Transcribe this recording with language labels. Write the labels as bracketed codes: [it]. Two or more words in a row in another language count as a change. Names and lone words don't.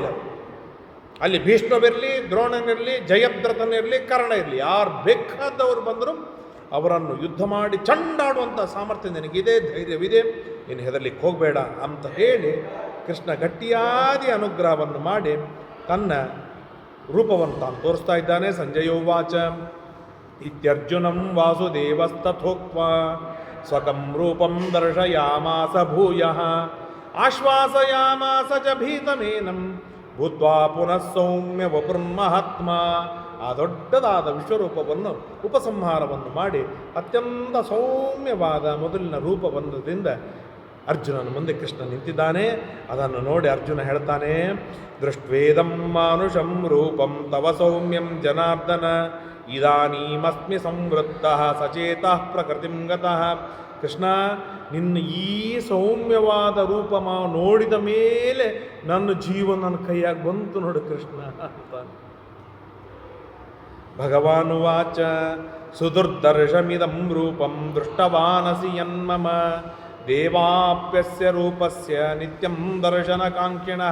[kn] ಅಲ್ಲಿ ಭೀಷ್ಮವಿರಲಿ, ದ್ರೋಣನಿರಲಿ, ಜಯದ್ರಥನಿರಲಿ, ಕರ್ಣ ಇರಲಿ, ಯಾರು ಬೇಕಾದವರು ಬಂದರೂ ಅವರನ್ನು ಯುದ್ಧ ಮಾಡಿ ಚಂಡಾಡುವಂಥ ಸಾಮರ್ಥ್ಯ ನಿನಗಿದೆ, ಧೈರ್ಯವಿದೆ, ಇನ್ನು ಹೆದರ್ಲಿಕ್ಕೆ ಹೋಗಬೇಡ ಅಂತ ಹೇಳಿ ಕೃಷ್ಣ ಗಟ್ಟಿಯಾದಿ ಅನುಗ್ರಹವನ್ನು ಮಾಡಿ ತನ್ನ ರೂಪವನ್ನು ತಾನು ತೋರಿಸ್ತಾ ಇದ್ದಾನೆ. [sa] ಸಂಜಯೋವಾಚ ಇತ್ಯರ್ಜುನಂ ವಾಸುದೇವಸ್ತಥೋಕ್ತ್ವಾ ಸ್ವಕಂ ರೂಪಂ ದರ್ಶಯಾಮಾಸ ಭೂಯಃ ಆಶ್ವಾಸಯಾಮಾಸ ಚ ಭೀತಮೇನಂ ಭೂತ್ವಾ ಪುನಃ ಸೌಮ್ಯ ವಪುರ್ಮಹಾತ್ಮ. [kn] ಆ ದೊಡ್ಡದಾದ ವಿಶ್ವರೂಪವನ್ನು ಉಪಸಂಹಾರವನ್ನು ಮಾಡಿ ಅತ್ಯಂತ ಸೌಮ್ಯವಾದ ಮೊದಲಿನ ರೂಪಬಂಧದಿಂದ ಅರ್ಜುನನ ಮುಂದೆ ಕೃಷ್ಣ ನಿಂತಿದ್ದಾನೆ. ಅದನ್ನು ನೋಡಿ ಅರ್ಜುನ ಹೇಳ್ತಾನೆ, [sa] ದೃಷ್ಟ್ವೇದಂ ಮಾನುಷಂ ರೂಪಂ ತವ ಸೌಮ್ಯಂ ಜನಾರ್ದನ ಇದಾನೀಮಸ್ಮಿ ಸಂವೃತ್ತಃ ಸಚೇತಃ ಪ್ರಕೃತಿಂ ಗತಃ. [kn] ಕೃಷ್ಣ, ನಿನ್ನ ಈ ಸೌಮ್ಯವಾದ ರೂಪ ನೋಡಿದ ಮೇಲೆ ನನ್ನ ಜೀವ ನನ್ನ ಕೈಯಾಗಿ ಬಂತು ನೋಡು ಕೃಷ್ಣ ಅಂತ. [sa] ಭಗವಾನುವಾಚ ಸುದುರ್ದರ್ಶಮಿದಂ ರೂಪಂ ದೃಷ್ಟವಾನಸಿ ಯನ್ಮಮ ದೇವಾಪ್ಯಸ್ಯ ರೂಪಸ್ಯ ನಿತ್ಯಂ ದರ್ಶನಕಾಂಕ್ಷಿಣಃ.